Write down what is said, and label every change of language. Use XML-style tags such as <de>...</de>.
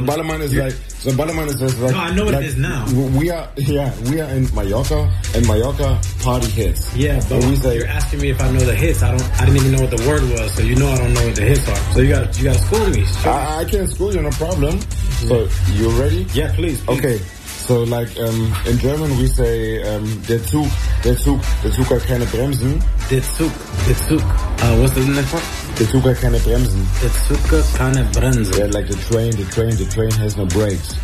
<en>Ballermann is just like no, I know what it is now. We are in Mallorca and Mallorca party hits. Yeah, but you're asking me if I know the hits. I didn't even know what the word was, so you know I don't know what the hits are. So you gotta school me. I can school you, no problem. So you ready? Yeah, please. Okay. So like in German we say</en> <de>der Zug hat keine Bremsen. Der Zug.</de> <en>What's the name for?</en> <de>Der Zug hat keine Bremsen. Der Zug hat keine Bremsen.</de> <en>Yeah, like the train has no brakes.</en>